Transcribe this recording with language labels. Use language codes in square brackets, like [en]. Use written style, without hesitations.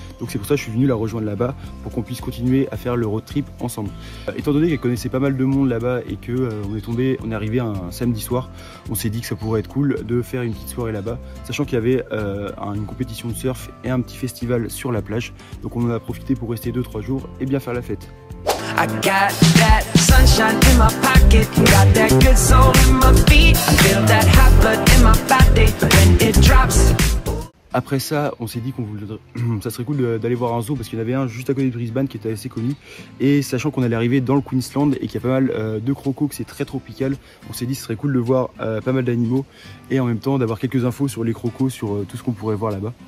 [fr] Donc c'est pour ça que je suis venu la rejoindre là-bas pour qu'on puisse continuer à faire le road trip ensemble. Étant donné qu'elle connaissait pas mal de monde là-bas et que on est arrivé un samedi soir, on s'est dit que ça pourrait être cool de faire une petite soirée là-bas, sachant qu'il y avait une compétition de surf et un petit festival sur la plage. Donc on en a profité pour rester 2-3 jours et bien faire la fête. [en] I got that sunshine in my pocket, got that good soul in my feet, I feel that hot blood in my body when it drops. [fr] Après ça, on s'est dit qu'on voulait, ça serait cool d'aller voir un zoo parce qu'il y en avait un juste à côté de Brisbane qui était assez connu. Et sachant qu'on allait arriver dans le Queensland et qu'il y a pas mal de crocos, que c'est très tropical, on s'est dit que ce serait cool de voir pas mal d'animaux et en même temps d'avoir quelques infos sur les crocos, sur tout ce qu'on pourrait voir là-bas.